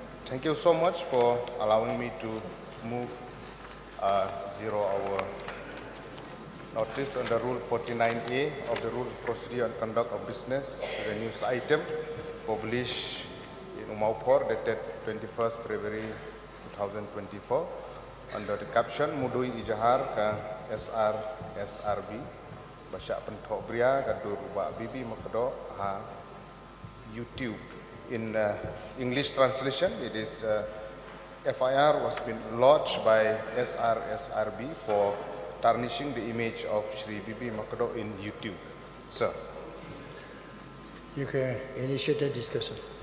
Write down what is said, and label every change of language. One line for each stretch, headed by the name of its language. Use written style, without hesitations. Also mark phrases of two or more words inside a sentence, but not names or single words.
English: Thank you so much for allowing me to move 0-hour notice under Rule 49A of the Rules of Procedure and Conduct of Business to the news item published in Umaupur dated 21st February 2024 under the caption Mudui Ijahar ke SR SRB Basyak Pentok Bria Gadur Ubak Bibi Makedok ha YouTube. In English translation, it is FIR was been lodged by SRSRB for tarnishing the image of Shri Bibi Makedok in YouTube. Sir. You can initiate the discussion.